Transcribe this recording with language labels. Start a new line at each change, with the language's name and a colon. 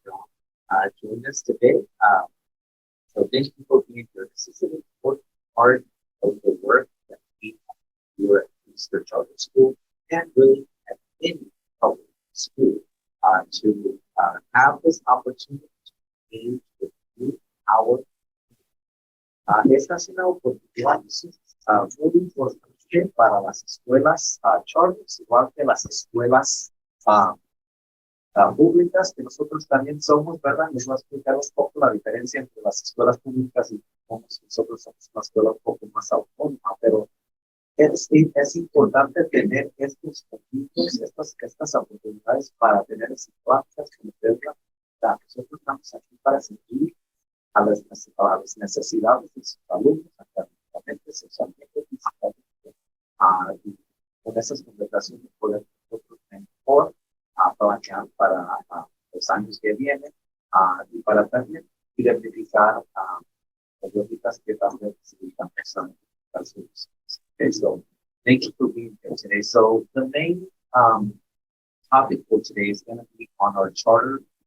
English: John, join us today. So thank you for being here. This is an important part of the work that we do at Easter Charter School and really at any public school to have this opportunity to engage with youth power.
Spanish: Esta es una oportunidad muy importante para las escuelas charters, igual que las escuelas públicas, que nosotros también somos, ¿verdad? Les voy a explicar un poco la diferencia entre las escuelas públicas y nosotros somos una escuela un poco más autónoma, pero es importante tener estos convictos, estas oportunidades para tener esas pláticas con ustedes. Nosotros estamos aquí para servir a las necesidades de sus alumnos, académicamente, socialmente, físicamente, y con esas conversaciones poder nosotros mejor planear para los años que vienen y para también identificar políticas que también necesitan pensar en sus.
English: Okay, so thank you for being here today. So the main topic for today is going to be on our charter.